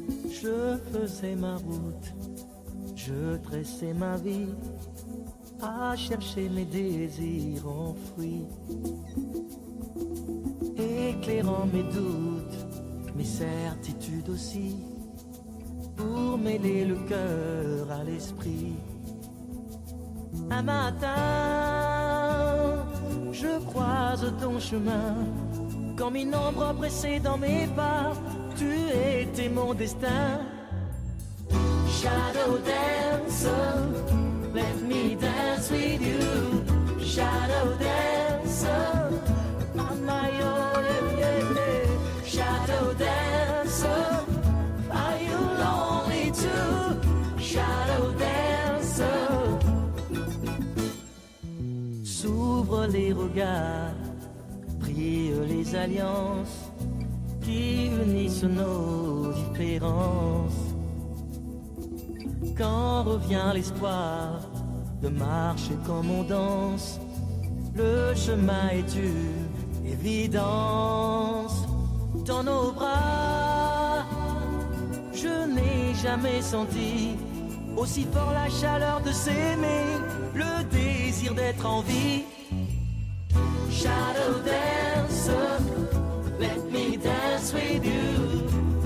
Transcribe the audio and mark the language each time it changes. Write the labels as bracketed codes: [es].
[fr] Je faisais ma route, je tressais ma vie, à chercher mes désirs enfouis, éclairant mes doutes, mes certitudes aussi, pour mêler le cœur à l'esprit. Un matin, je croise ton chemin, comme une ombre pressée dans mes pas, tu étais mon destin. [en] Shadow dancer, let me dance with you. Shadow dancer, mama, yeah, yeah, yeah. Shadow dancer, are you lonely too? Shadow dancer. [fr] S'ouvrent les regards, brillent les alliances qui unissent nos différences. Quand revient l'espoir de marcher comme on danse, le chemin est une évidence. Dans nos bras, je n'ai jamais senti aussi fort la chaleur de s'aimer, le désir d'être en vie. [en] Shadow dancer, let me dance with you.